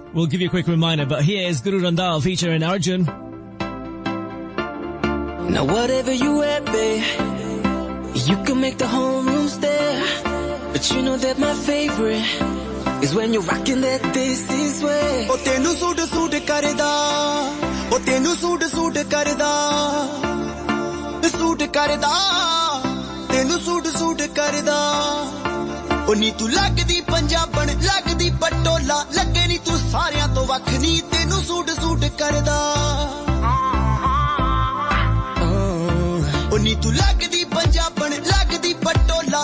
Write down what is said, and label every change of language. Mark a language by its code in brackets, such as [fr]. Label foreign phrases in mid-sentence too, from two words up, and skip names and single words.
[en] We'll give you a quick reminder, but here is Guru Randhawa featuring Arjun. Now whatever you wear, babe, you can make the whole room stare. But you know that my favorite is when you're rocking that this way. [pa] ਓ, ਤੈਨੂੰ ਸੂਟ ਕਰਦਾ। ਓ, ਤੈਨੂੰ ਸੂਟ ਕਰਦਾ. ਸੂਟ ਕਰਦਾ। ਤੈਨੂੰ ਸੂਟ ਕਰਦਾ. ਓ, ਨੀ ਤੂੰ ਲਗਦੀ ਪੰਜਾਬਣ, ਲਗਦੀ ਪਟੋਲਾ, ਲੱਗੇ ਨੀ ਤੂੰ ਸਾਰਿਆਂ ਤੋਂ ਵੱਖ ਨੀ, ਤੈਨੂੰ ਸੂਟ ਕਰਦਾ. ਨੀ ਤੂੰ ਲਗਦੀ ਪੰਜਾਬਣ ਲਗਦੀ ਪਟੋਲਾ